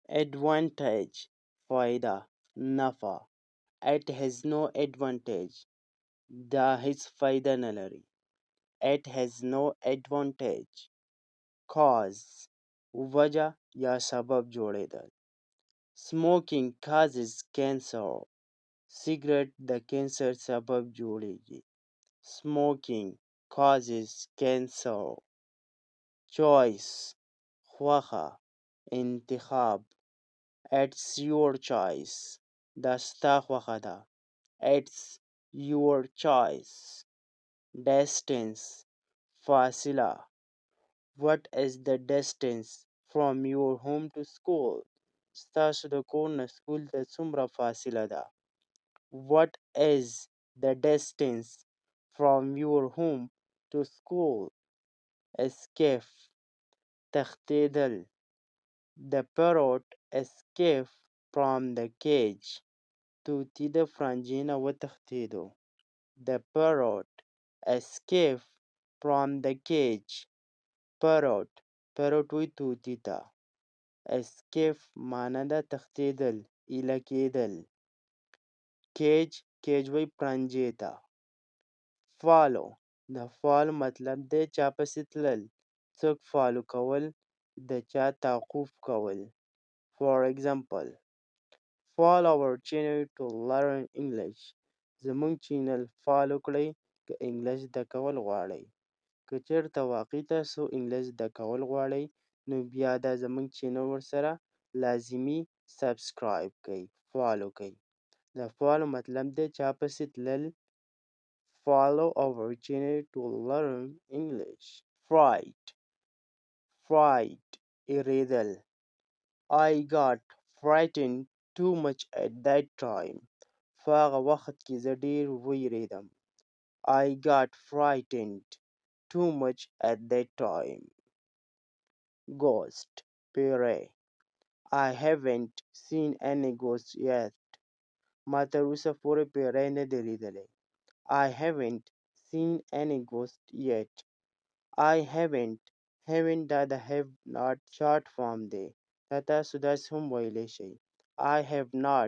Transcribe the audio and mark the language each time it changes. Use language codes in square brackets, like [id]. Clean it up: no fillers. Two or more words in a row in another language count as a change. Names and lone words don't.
[en] advantage [ps] فایده نفع [en] it has no advantage [ps] دا هیڅ فایده نه لري [en] it has no advantage cause [ps] وجه یا سبب جوړېدل [en] smoking causes cancer سیګریټ [ps] د کینسر سبب جوړیږي [en] smoking causes cancer choice [ps] خوښه انتخاب [en] it's your choice [ps] دا ستا خوښه ده [en] it's your choice distance فاصله what is the distance from your home to school [ps] ستاسو د کور نه سکول ته څومره فاصله ده [en] what is the distance from your home to school escape تښتېدل the parrot escaped from the cage [ps] طوطي د فرنجې نه وتښتېدو [en] the parrot escaped from the cage parrot [ps] وایي طوطي ته [en] escape [ps] معنی ده تښتېدل ایله کېدل cage وایي پرنجې ته follow د follow مطلب دی چا پسې تلل څوک فالو کول د چا تعقیب کول [en] for example follow our channel to learn English [ps] زموږ چینل فالو کړئ که انګلیش زده کول غواړئ که چېرته واقعي تاسو انګلیش زده کول غواړئ نو بیا دا زموږ چینل ورسره لازمي سبسکرایب کړئ فالو کړئ د فالو مطلب دی چا پسې تلل [en] follow our channel to learn English fright اریدل I got frightened too much at that time [ps] په هغه وخت کې زه ډېر ویرېدم [en] I got frightened too much at that time ghost پیری I haven't seen any ghost yet [ps] ما تر اوسه پورې پیری نه دی لیدلی [en] I haven't seen any ghost yet I haven't [ps] دا د [en] have not short form [ps] دی دا تاسو داسې هم ویلی شئ [en] I have not